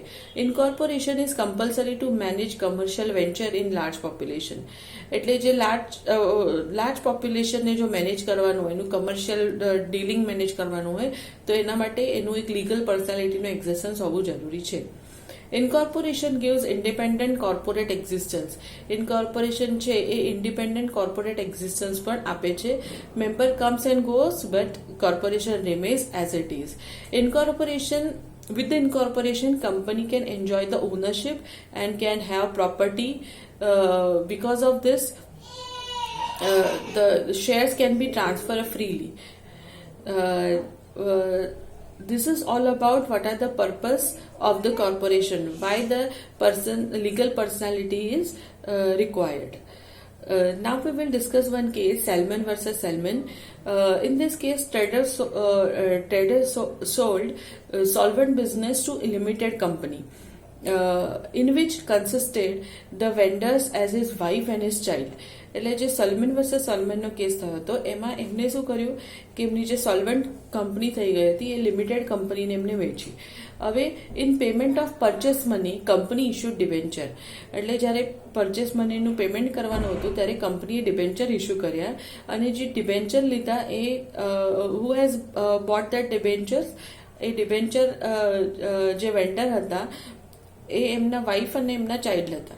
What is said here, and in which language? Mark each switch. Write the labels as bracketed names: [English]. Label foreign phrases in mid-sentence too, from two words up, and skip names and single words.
[English] incorporation is compulsory to manage commercial venture in large population, [Gujarati] એટલે જે લાર્જ પોપ્યુલેશનને જો મેનેજ કરવાનું હોય, એનું [English] commercial dealing [Gujarati] મેનેજ કરવાનું હોય તો એના માટે એનું એક લીગલ પર્સનાલિટીનું એક્ઝિસ્ટન્સ હોવું જરૂરી છે. [English] ઇનકોર્પોરેશન gives independent corporate existence. [Gujarati] ઇનકોર્પોરેશન છે એ [English] independent corporate existence [Gujarati] પણ આપે છે. [English] member comes and goes but corporation remains as it is. ઇનકોર્પોરેશન with the incorporation, company can enjoy the ownership and can have property. Because of this, the shares can be transferred freely. This is all about what are the purpose of the corporation, why the legal personality is required. Now we will discuss one case, Salmon versus Salmon. In this case, traders sold solvent business to a limited company, in which consisted the vendors as his wife and his child. [Gujarati] એટલે જે સલમન વર્સસ સલમનનો કેસ થયો હતો એમાં એમને શું કર્યું કે એમની જે સોલ્વન્ટ કંપની થઈ ગઈ હતી એ લિમિટેડ કંપનીને એમને વેચી. [English] હવે in payment of purchase money company issued debenture. [Gujarati] એટલે જ્યારે પરચેસ મનીનું પેમેન્ટ કરવાનું હતું ત્યારે કંપનીએ ડિબેન્ચર ઇશ્યુ કર્યા અને જે ડિબેન્ચર લીધા એ [English] who has bought that debentures, [Gujarati] એ ડિબેન્ચર જે વેન્ડર હતા એ એમના વાઇફ અને એમના ચાઇલ્ડ હતા.